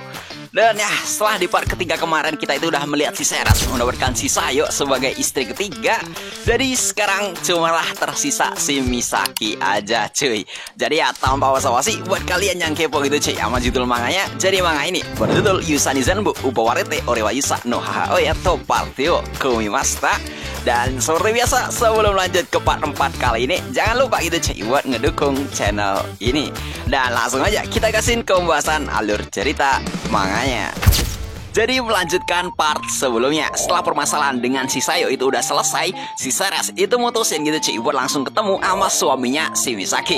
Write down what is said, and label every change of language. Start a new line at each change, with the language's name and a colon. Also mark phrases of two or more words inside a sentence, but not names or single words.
Indonesian: Dan ya setelah di part ketiga kemarin kita itu udah melihat si Seras mendapatkan si Sayo sebagai istri ketiga. Jadi sekarang cumalah tersisa si Misaki aja cuy. Jadi ya tanpa basa-basi buat kalian yang kepo gitu cuy sama judul manganya. Jadi manga ini berjudul Yusani Zanbu Upawarete Orewa Yusa no Hahaoya to Partio Kumimasta. Dan seperti biasa sebelum lanjut ke part 4 kali ini, jangan lupa gitu cuy buat ngedukung channel ini. Dan langsung aja kita kasihin ke pembahasan alur cerita manganya. Jadi melanjutkan part sebelumnya, setelah permasalahan dengan si Sayo itu udah selesai, si Seras itu mutusin gitu cuy buat langsung ketemu sama suaminya si Misaki.